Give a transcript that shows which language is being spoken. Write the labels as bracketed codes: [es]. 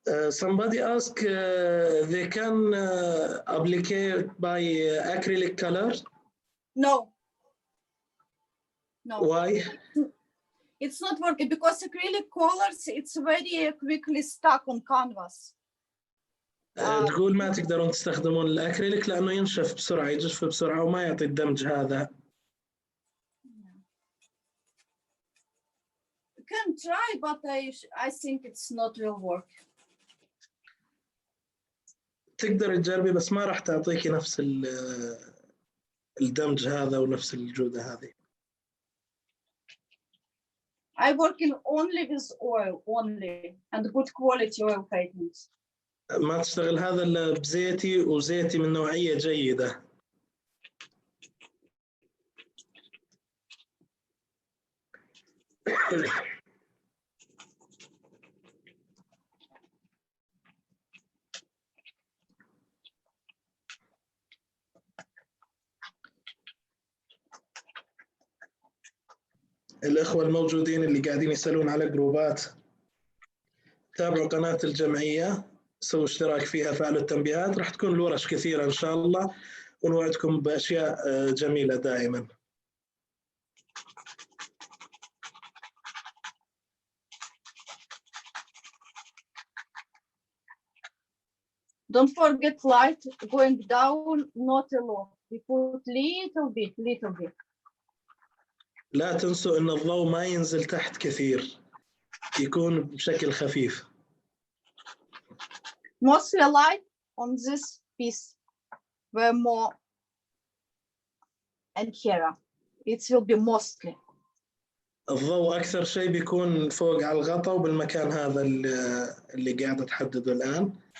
[en] Somebody asked they can applicate by acrylic color. No. Why? It's not working because acrylic colors, it's very quickly stuck on canvas. [ar] تقول ما تقدرون تستخدمون الأكريليك لأنه ينشف بسرعة، يجف بسرعة وما يعطي الدمج هذا. [en] You can try, but I think it's not will work. [ar] تقدر تجربي بس ما راح تعطيكي نفس الدمج هذا ونفس الجودة هذه. [en] I work only with oil, only, and good quality oil paintings. [ar] ما تشتغل هذا إلا بزيتي، وزيتي من نوعية جيدة. الإخوة الموجودين اللي قاعدين يسألون على جروبات، تابعوا قناة الجمعية، سووا اشتراك فيها، فعلوا التنبيهات، راح تكون الورش كثيرة إن شاء الله، ونوعدكم بأشياء جميلة دائما. [en] Don't forget light going down, not a lot. We put little bit. [ar] لا تنسوا إن الضوء ما ينزل تحت كثير، يكون بشكل خفيف. [en] Mostly light on this piece were more and here. It will be mostly. [ar] الضوء أكثر شيء بيكون فوق على الغطاء وبالمكان هذا اللي قاعدة تحدده الآن.